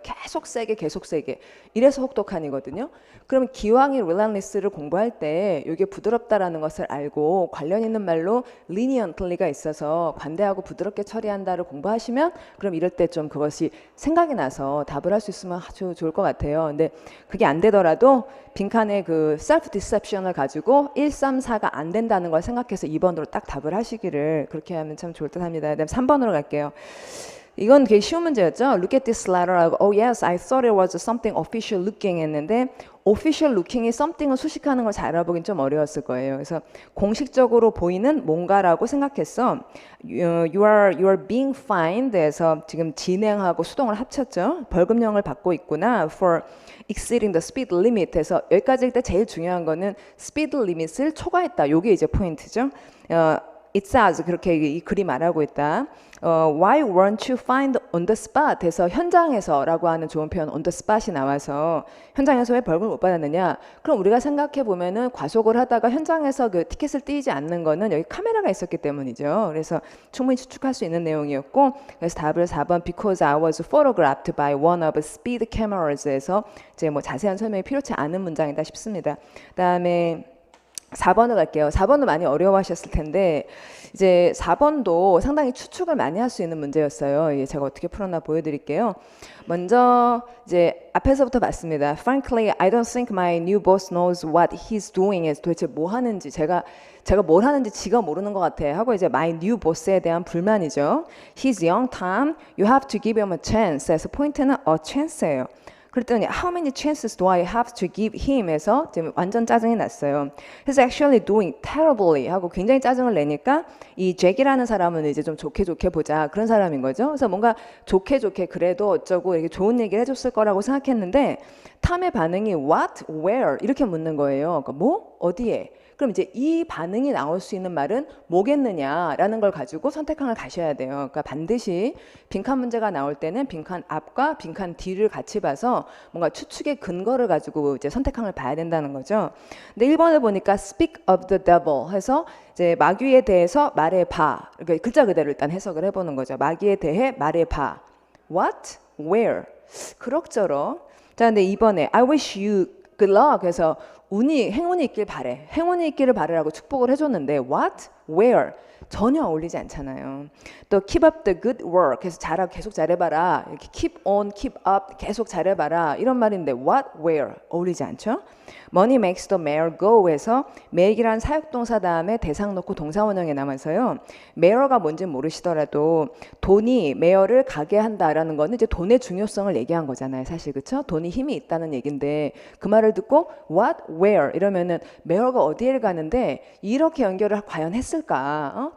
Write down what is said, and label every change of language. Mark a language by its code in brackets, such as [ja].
[ko] 계속 세게 계속 세게. 이래서 혹독한이거든요. 그러면 기왕이 relentless를 공부할 때 이게 부드럽다라는 것을 알고 관련 있는 말로 leniently가 있어서 관대하고 부드럽게 처리한다를 공부하시면 그럼 이럴 때 좀 그것이 생각이 나서 답을 할 수 있으면 아주 좋을 것 같아요. 근데 그게 안 되더라도 빈칸에 그 self deception을 가지고 1, 3, 4가 안 된다는 걸 생각해서 2번으로 딱 답을 하시기를 그렇게 하면 참 좋을 듯 합니다. 그다음 3번으로 갈게요. 이건 되게 쉬운 문제였죠. [en] Look at this letter [ko] 하고 [en] Oh yes, I thought it was something official looking [ko] 했는데 official looking이 something을 수식하는 걸 잘 알아보긴 좀 어려웠을 거예요. 그래서 공식적으로 보이는 뭔가라고 생각했어. [en] You are being fined [ko] 에서 지금 진행하고 수동을 합쳤죠. 벌금형을 받고 있구나. [en] For exceeding the speed limit [ko] 에서 여기까지일 때 제일 중요한 거는 speed limit을 초과했다. 요게 이제 포인트죠. [en] It says [ko] 그렇게 이 글이 말하고 있다. [en] Why weren't you fined on the spot? [ko] 해서 현장에서라고 하는 좋은 표현 [en] on the spot [ko] 이 나와서 현장에서 왜 벌금을 못 받았느냐? 그럼 우리가 생각해 보면은 과속을 하다가 현장에서 그 티켓을 띄지 않는 거는 여기 카메라가 있었기 때문이죠. 그래서 충분히 추측할 수 있는 내용이었고 그래서 답을 4번 [en] Because I was photographed by one of speed cameras [ko] 에서 이제 뭐 자세한 설명이 필요치 않은 문장이다 싶습니다. 그다음에 4번을 갈게요. 4번도 많이 어려워하셨을 텐데 이제 4번도 상당히 추측을 많이 할 수 있는 문제였어요. 제가 어떻게 풀었나 보여드릴게요. 먼저 이제 앞에서부터 봤습니다. [en] Frankly, I don't think my new boss knows what he's doing. [ko] 도대체 뭐 하는지 제가 뭘 하는지 지가 모르는 것 같아 하고 이제 my new boss에 대한 불만이죠. [en] He's young, Tom. You have to give him a chance. [ko] 그래서 포인트는 a chance예요. 그랬더니 [en] how many chances do I have to give him [ko] 해서 지금 완전 짜증이 났어요. [en] He's actually doing terribly [ko] 하고 굉장히 짜증을 내니까 이 잭이라는 사람은 이제 좀 좋게 보자 그런 사람인 거죠. 그래서 뭔가 좋게 그래도 어쩌고 이렇게 좋은 얘기를 해줬을 거라고 생각했는데 탐의 반응이 [en] what, where [ko] 이렇게 묻는 거예요. 그러니까 뭐, 어디에. 그럼 이제 이 반응이 나올 수 있는 말은 뭐겠느냐라는 걸 가지고 선택항을 가셔야 돼요. 그러니까 반드시 빈칸 문제가 나올 때는 빈칸 앞과 빈칸 뒤를 같이 봐서 뭔가 추측의 근거를 가지고 이제 선택항을 봐야 된다는 거죠. 근데 1번을 보니까 [en] speak of the devil [ko] 해서 이제 마귀에 대해서 말해봐. 그러니까 글자 그대로 일단 해석을 해보는 거죠. 마귀에 대해 말해봐. [en] What? Where? [ko] 그럭저럭. 자, 근데 2번에 [en] I wish you good luck [ko] 해서 행운이 있길 바래. 행운이 있기를 바래라고 축복을 해줬는데 [en] what? Where? [ko] 전혀 어울리지 않잖아요. 또 [en] keep up the good work [ko] 해서 계속 잘해봐라. 이렇게 keep on, keep up 계속 잘해봐라. 이런 말인데 [en] what? Where? [ko] 어울리지 않죠? [en] Money makes the mayor go [ko] 해서 make이란 사역동사 다음에 대상 놓고 동사원형에 남아서요. mayor가 뭔지 모르시더라도 돈이 mayor를 가게 한다라는 거는 이제 돈의 중요성을 얘기한 거잖아요. 사실 그렇죠? 돈이 힘이 있다는 얘긴데 그 말을 듣고 [en] what, where [ko] 이러면은 mayor가 어디에 가는데 이렇게 연결을 과연 했을까?